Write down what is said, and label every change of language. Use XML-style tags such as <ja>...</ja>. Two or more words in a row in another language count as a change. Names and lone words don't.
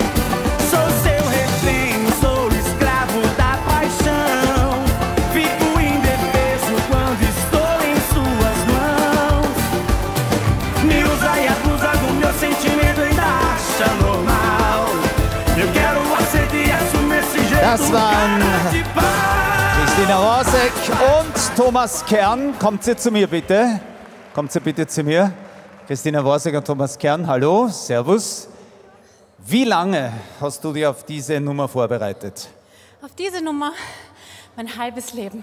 <pt>Sou seu refém, sou escravo da paixão. Fico indefeso quando estou em suas mãos. Me usa e abusa do meu sentimento, ainda acha normal. Eu quero, aceito e assumo esse jeito,</pt> <de>Das waren</de> <pt>cara de pau.</pt> <de>Christine Worsek und Thomas Kern. Kommt Sie zu mir bitte. Kommt Sie bitte zu mir. Christine Worsek und Thomas Kern, hallo, servus. Wie lange hast du dich auf diese Nummer vorbereitet? Auf diese Nummer mein halbes Leben.</de>